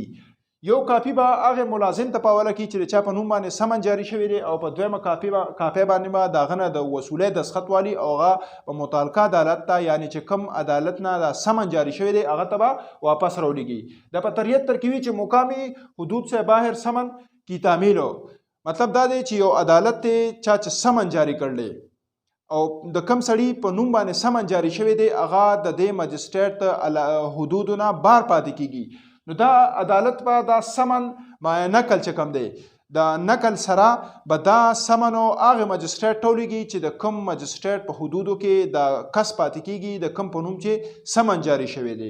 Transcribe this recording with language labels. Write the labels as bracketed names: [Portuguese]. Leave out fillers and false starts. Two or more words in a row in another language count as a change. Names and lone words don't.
[Pashto] یو کاپی به هغه ملازم ته پاوله کی چې د چا په نوم باندې سمن جاری شوی دی او په دویمه کاپی باندې به د هغه نه د وصولۍ دستخط والي او هغه په متعلقه عدالت ته یعنی چې کوم عدالت نه د سمن جاری شوی دی هغه ته به واپس راولیږي. د په 73 کې وي چې [Urdu] مقامی حدود سے باہر سمن کی تعمیل ہو. [Pashto] مطلب دا دی چې یو عدالت ته چا چې سمن جاری کړلی او د کم سړي په نوم باندې سمن جاری شوی دی هغه د دې مجسټریټ حدودو نه بار پاتې کیږي. نو دا عدالت به دا سمن مع نقل چې کوم دی د نقل سره به دا سمن او هغه مجسټریټ ته ولیږي چې د کوم مجسټریټ په حدودو کې د کس پاتې کیږي د کوم په نوم چې سمن جاری شوی دی.